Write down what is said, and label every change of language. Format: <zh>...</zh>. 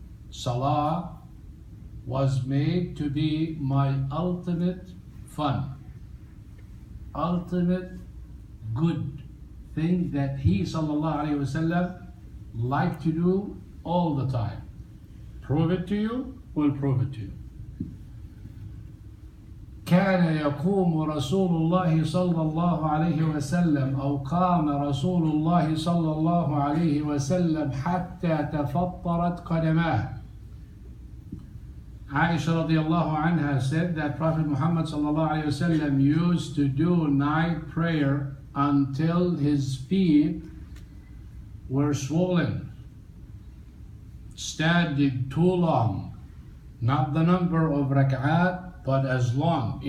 <en>Salah was made to be my ultimate fun, ultimate good thing that he sallallahu alayhi wasallam liked to do all the time. Prove it to you, we'll prove it to you.</en> <ar>كان يقوم رسول الله صلى الله عليه وسلم أو قام رسول الله صلى الله عليه وسلم حتى تفطرت قدماه.</ar> <en>Aisha radiallahu anha said that Prophet Muhammad sallallahu alayhi wasallam used to do night prayer until his feet were swollen, standing too long, not the number of rak'at, but as long.</en>